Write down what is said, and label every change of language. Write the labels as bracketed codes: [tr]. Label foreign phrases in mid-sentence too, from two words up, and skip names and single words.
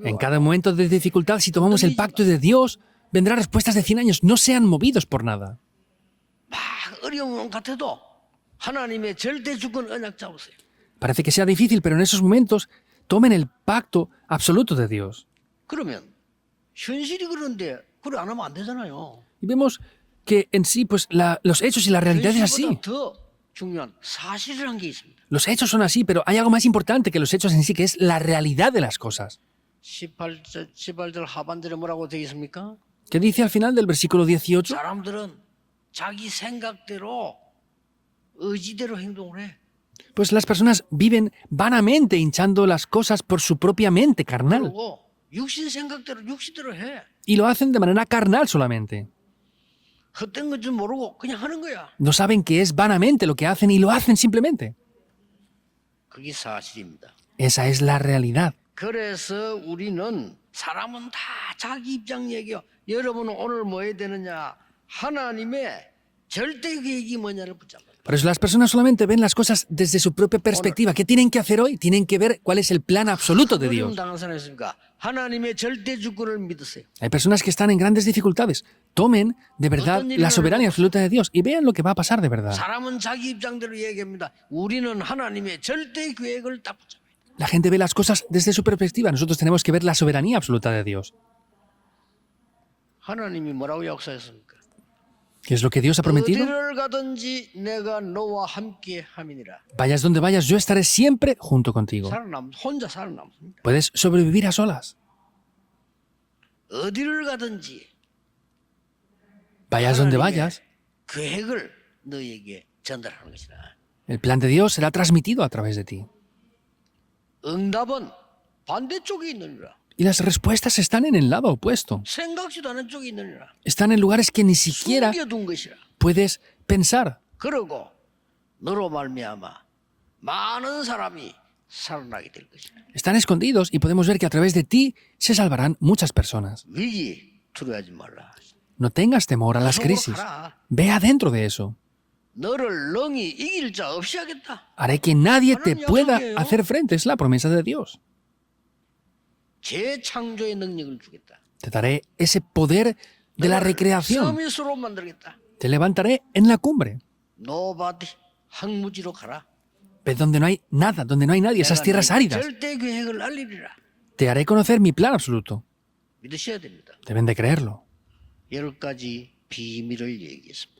[es] En [ko] 와. [es] cada momento de dificultad, si tomamos el pacto de Dios, vendrán respuestas de 100 años. No sean movidos por nada. [ko] 막 어려운 것 같아도 하나님의 절대 주권 언약 잡으세요. [es] Parece que sea difícil, pero en esos momentos tomen el pacto absoluto de Dios. [ko] 그러면 현실이 그런데 그래 안 하면 안 되잖아요. [es] Y vemos que en sí, pues los hechos y la realidad es así. [ko] 현실보다 더 중요한 사실이라는 게 있습니다. [es] Los hechos son así, pero hay algo más importante que los hechos en sí, que es la realidad de las cosas. [ko] 18절 하반절에 뭐라고 되어 있습니까? [es] ¿Qué dice al final del versículo 18? [ko] 사람들은 자기 생각대로 의지대로 행동을 해. [es] Pues las personas viven vanamente hinchando las cosas por su propia mente carnal. [ko] 그리고 육신 생각대로 육신대로 해. [es] Y lo hacen de manera carnal solamente. [ko] 헛된 건 줄 모르고 그냥 하는 거야. [es] No saben que es vanamente lo que hacen y lo hacen simplemente. [ko] 그게 사실입니다. [es] Esa es la realidad. [ko] 그래서 우리는 사람은 다 자기 입장 얘기요. 여러분은 오늘 뭐 해야 되느냐? 하나님의 절대 계획이 뭐냐를 붙잡아요. [es] Por eso las personas solamente ven las cosas desde su propia perspectiva. ¿Qué tienen que hacer hoy? Tienen que ver cuál es el plan absoluto de [ko] 어려움 [es] Dios. [ko] 당한 사람 있습니까? 하나님의 절대 주권을 믿으세요. [es] Hay personas que están en grandes dificultades. Tomen de verdad la soberanía absoluta de Dios y vean lo que va a pasar de verdad. [ko] 사람은 자기 입장대로 얘기합니다. 우리는 하나님의 절대 계획을 딱 붙잡아요. [es] La gente ve las cosas desde su perspectiva. Nosotros tenemos que ver la soberanía absoluta de Dios. [ko] 하나님이 뭐라고 약속했습니까? [es] ¿Qué es lo que Dios ha prometido? [ko] 어디를 가든지 내가 너와 함께 함이니라. [es] Vayas donde vayas, yo estaré siempre junto contigo. [ko] 혼자 살아남습니까? [es] Puedes sobrevivir a solas. [ko] 어디를 가든지 [es] Vayas donde vayas, [ko] 계획을 너에게 전달하는 것이다. [es] el plan de Dios será transmitido a través de ti. [ko] 응답은 반대쪽에 있느니라. [es] Y las respuestas están en el lado opuesto. [ko] 생각지도 않은 쪽에 있느니라. [es] Están en lugares que ni siquiera [ko] 숨겨둔 것이라. [es] puedes pensar. [ko] 그러고 너로 말미암아 많은 사람이 살아나게 될 것이다. [es] Están escondidos y podemos ver que a través de ti se salvarán muchas personas. [ko] 위기 두려워하지 말라. [es] No tengas temor a las crisis. Ve adentro de eso. [ko] 너를 능히 이길 자 없이 하겠다. [es] Haré que nadie te pueda hacer frente. Es la promesa de Dios. [ko] 재창조의 능력을 주겠다. [es] Te daré ese poder de la recreación. [ko] 서밋으로 만들겠다. [es] Te levantaré en la cumbre. [ko] 노바디 항무지로 가라. [es] Ve donde no hay nada, donde no hay nadie, esas tierras áridas. [ko] 절대 계획을 알리리라. [es] Te haré conocer mi plan absoluto. [ko] 믿으셔야 됩니다. [es] Deben de creerlo. [ko] 10가지 비밀을 얘기했습니다.